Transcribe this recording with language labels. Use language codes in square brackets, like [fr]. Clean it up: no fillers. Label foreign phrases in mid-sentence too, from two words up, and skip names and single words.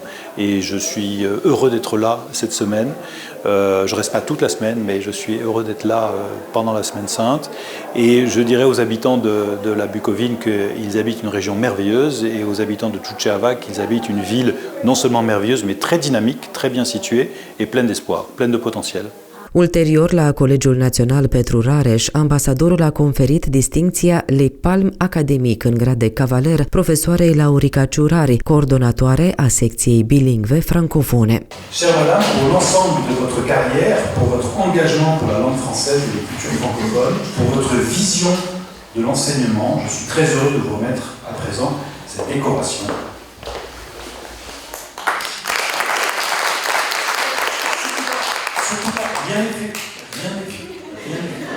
[fr] Et je suis heureux d'être là cette semaine. Je ne reste pas toute la semaine, mais je suis heureux d'être là pendant la semaine sainte. Et je dirais aux habitants de la Bucovine qu'ils habitent une région merveilleuse et aux habitants de Suceava qu'ils habitent une ville non seulement merveilleuse, mais très dynamique, très bien située et pleine d'espoir, pleine de potentiel. [ro] Ulterior, la Colegiul Național Petru Rareș, ambasadorul a conferit distincția Les Palmes Academic în grad de cavaler profesoarei Laurica Ciurari, coordonatoare a secției bilingve francofone. [fr] Chère madame, pour l'ensemble de votre carrière, pour votre engagement pour la langue française et les cultures francophones, pour votre vision de l'enseignement, je suis très heureux de vous remettre à présent cette décoration. Surtout pas, rien n'est fait, rien n'est fait, rien n'est fait.